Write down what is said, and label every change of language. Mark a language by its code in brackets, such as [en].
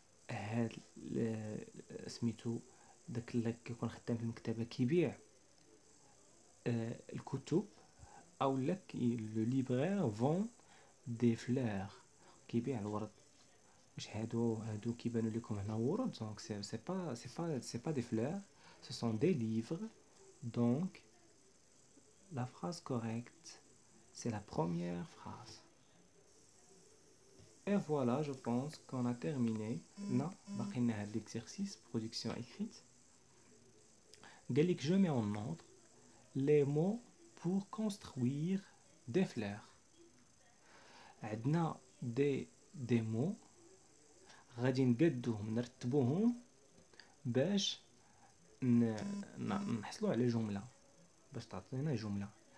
[ar] هاد سميتو داك اللي كيكون خدام في المكتبه كيبيع الكتب او لك لو ليبرير فون دي فلور كيبيع الورد. واش هادو كيبانوا لكم هنا ورد دونك سي با دي فلور [fr] ce sont des livres. Donc la phrase correcte c'est la première phrase. Et voilà, je pense qu'on a terminé. Non, [ar] باقي لنا هاد [fr] l'exercice production écrite. [ar] قال لك [fr] je mets en ordre les mots pour construire des fleurs. [ar] عندنا [fr] des mots [ar] غادي نقادوهم نرتبوهم باش نحصلوا على جمله باش تعطينا جمله.